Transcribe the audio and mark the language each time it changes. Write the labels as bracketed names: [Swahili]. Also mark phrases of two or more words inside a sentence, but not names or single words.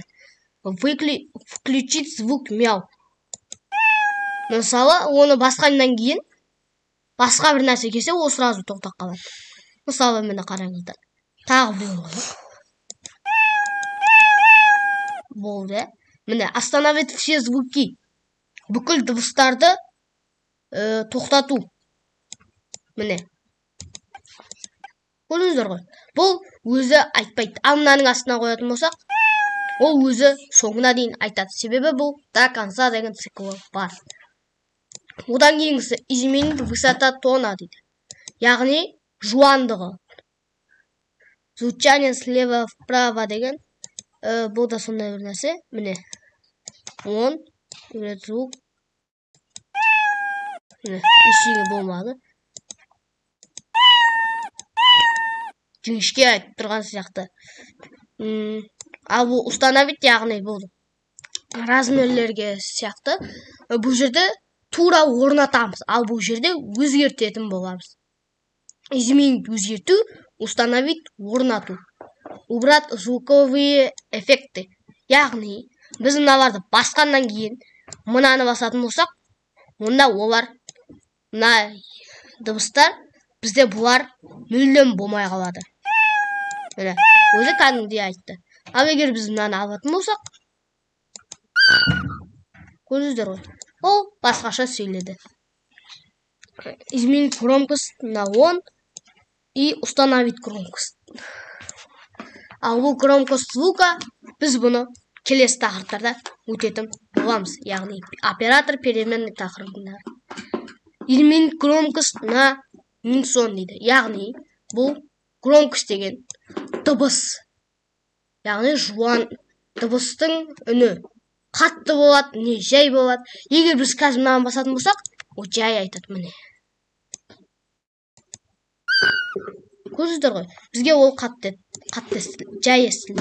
[Russian] Включить звук мяу. [Kazakh] Мысалы, оны басқаннан кейін басқа бір нәрсе келсе, ол сразу тоқтап қалады. Мысалы, мені қараңыздар. Тағы бір болады. Болды. Міне, [Russian] остановить все звуки. [Kazakh] Бүкіл дыбыстарды тоқтату. Міне. Көрдіңіздер ғой. Бұл өзі айтпайды. Ал мынаның астына қоятын болсақ, ол өзі соңына дейін айтады. Себебі бұл [Russian] до конца [Kazakh] деген циклы бар. Одан кейінгісі [Russian] изменить высота тона [Kazakh] дейді. Яғни жуандығы. [Russian] Звучание слева вправо [Kazakh] деген бұл да сондай бір нәрсе. Міне. Он звук. Ештеңе болмады. Жіңішке айтып тұрған сияқты. Ал бұл установить, яғни бұл размерлерге сияқты. Бұл жерде тура орнатамыз. Ал бұл жерде өзгертетін боламыз. Изменить өзгерту, установить орнату. [Russian] Убрать звуковые эффекты. [Kazakh] Яғни біз мыналарды басқаннан кейін мынаны басатын болсақ, онда олар мына дыбыстар бізде бұлар мүлдем болмай қалады. Өзі кәдімгідей айтты. Ал егер біз мынаны алатын болсақ, көрдіңіздер ғой, ол басқаша сөйледі. [Russian] Изменить громкость на он и установить громкость. [Kazakh] Ал бұл [Russian] громкость звука [Kazakh] біз бұны келесі тақырыптарда өтетін боламыз. Яғни [Russian] оператор переменный [Kazakh] тақырыбында. [Russian] Изменить громкость на унисон дейді. [Kazakh] Яғни бұл громкость деген дыбыс. Яғни жуан дыбыстың үні. Қатты болады, не жай болады. Егер біз қазір мынаны басатын болсақ, ол жай айтады міне. Көрдіңіздер ғой, бізге ол қатты естілді, жай естілді.